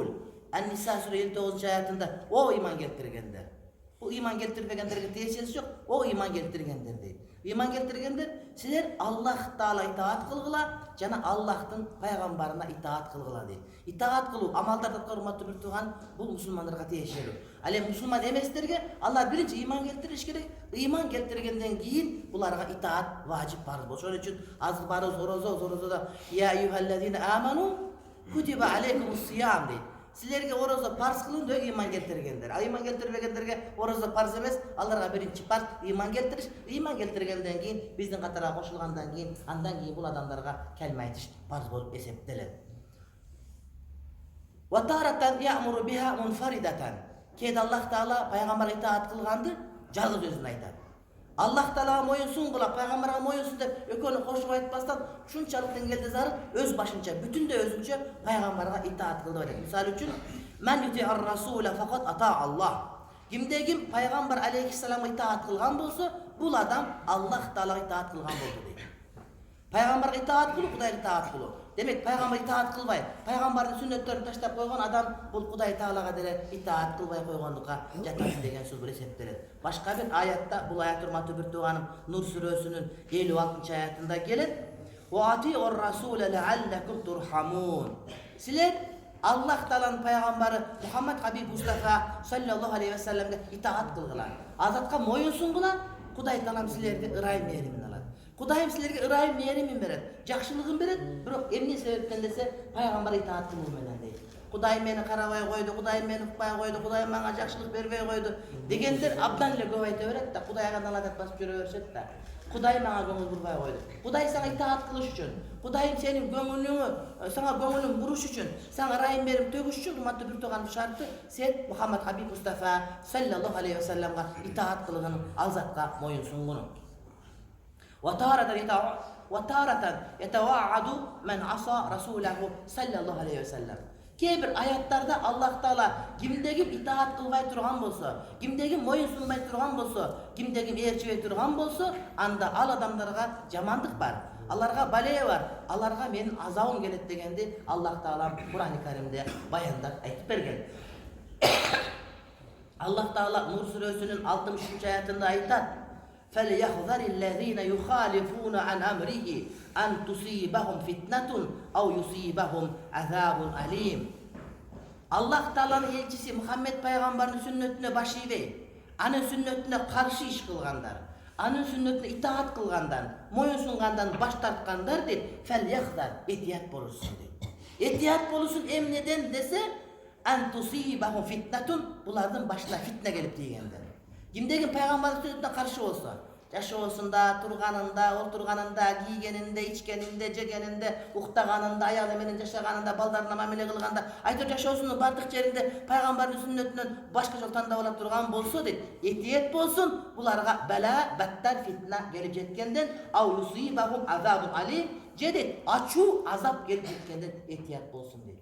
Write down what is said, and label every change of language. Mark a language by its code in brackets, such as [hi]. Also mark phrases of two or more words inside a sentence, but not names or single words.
[ky] Ан-Ниса сүрө 59-аятында о иман келтиргендер. Бул иман келтирбегендерге тиешеси жок, о иман келтиргендер дейт. Иман келтиргендер, силер Аллах Таала итаат кылгыла жана Аллахтын пайгамбарына итаат кылгыла дейт. Итаат кылуу амалдарды урматтуу бир тууган бул мусулмандарга тиешелүү. Ал эми мусулман эместерге алар биринчи иман келтириш керек. Иман келтиргенден кийин буларга итаат важип парыз болот. Ошон үчүн азыр барыбыз орозода [ar] يا أيها الذين آمنوا كتب عليكم الصيام [ky] дейт. Силерге орозо парыз кылынды иман келтиргендер. А иман келтирбегендерге орозо парыз эмес, аларга биринчи парыз иман келтириш. Иман келтиргенден кийин биздин катарга кошулгандан кийин, андан кийин бул адамдарга калма айтыш парыз болуп эсептелет. [ar] وتارة يأمر بها منفردة. [ky] Кейде Аллах Таала пайгамбарга итаат кылганды жалгыз өзүн айтат. Аллах Таалага моюнсун кыла, пайгамбарга моюнсун деп экөөнү кошуп айтпастан ушунчалык деңгээлде зары өз башынча, бүтүндөй өзүнчө пайгамбарга итаат кылды деп айтат. [ar] Мисалы үчүн, "من يطع الرسول فقد أطاع الله." [ky] Кимде ким пайгамбар алейхиссаламга итаат кылган болсо, бул адам Аллах Таалага итаат кылган болду дейт. Пайгамбарга итаат кылуу, Кудайга итаат кылуу. Демек пайгамбар итаат кылбай, пайгамбардын сүннөттөрүн таштап койгон адам бул Кудай Таалага деле итаат кылбай койгондукка жатат деген сөз бир эсептелет. Башка бир аятта, бул аят урматтуу бир тууганым Нур сүрөсүнүн 56-аятында келет. [ar] "وأطيعوا الرسول لعلكم ترحمون." [ky] Силер Аллах Тааланын пайгамбары Мухаммад Хабиб Мустафа [ar] صلى الله عليه وسلم [ky] итаат кылгыла. Азатка моюнсунгула, Кудай Таалам силерге ырайым мээримин алат. Кудайым силерге ырайым мээримин берет, жакшылыгын берет, бирок эмне себептен десе пайгамбарга итаат кылуу менен дейт. Кудай мени карабай койду, Кудай мени укпай койду, Кудай мага жакшылык бербей койду дегендер абдан эле көп айта берет да, Кудайга наладат басып жүрө беришет да. Кудай мага көңүл бурбай койду. Кудай сага итаат кылыш үчүн, Кудайым сенин сага көңүлүң буруш үчүн, сага ырайым берип төгүш үчүн урматтуу бир тууган шарты сен Мухаммад Хабиб Мустафа [ar] صلى الله عليه وسلم [ky] итаат кылгының, ал затка моюнсунгуну. [ar] وتارة يتوعد من عصى رسوله صلى الله عليه وسلم. [ky] Кейбір аяттарда Аллах Таала кимде ким итаат кылбай турган болсо, кимде ким моюнсунбай турган болсо, кимде ким ээрчибей турган болсо, анда ал адамдарга жамандык бар. Аларга бале бар. Аларга менин азабым келет дегенди Аллах Таала Кур'ан-ы Каримде баяндап айтып берген. Аллах Таала Нур сүрөсүнүн 60-аятында айтат: [ar] فَلْيَحْذَرِ الَّذِينَ يُخَالِفُونَ عَنْ أَمْرِهِ أَنْ تُصِيبَهُمْ فِتْنَةٌ أَوْ يُصِيبَهُمْ عَذَابٌ أَلِيمٌ. [ky] Аллах Тааланын элчиси Мухаммед пайгамбардын сүннөтүнө баш ийбей, анын сүннөтүнө каршы иш кылгандар, анын сүннөтүнө итаат кылгандан, моюнсунгандан баш тарткандар дейт, фәльяхзар, этият болушун дейт. Этият болушун эмнеден десе, [ar] أَنْ تُصِيبَهُمْ فِتْنَةٌ, [ky] булардын башына фитне келип тийгендер. Кимдеги пайгамбардын сүннөтүнө каршы болсо, жашоосунда, турганында, отурганында, кийгенинде, ичкенинде, жегенинде, уктаганында, аялы менен жашаганында, балдарына мамиле кылганда, айтып жашоосунун бардык жеринде пайгамбардын сүннөтүнөн башка жол тандап ала турган болсо дейт, этиет болсун, буларга бала, баттар, фитна келип жеткенден, [ar] أو يصيبهم عذاب أليم, [ky] же дейт, ачуу азап келип жеткенден этият болсун дейт.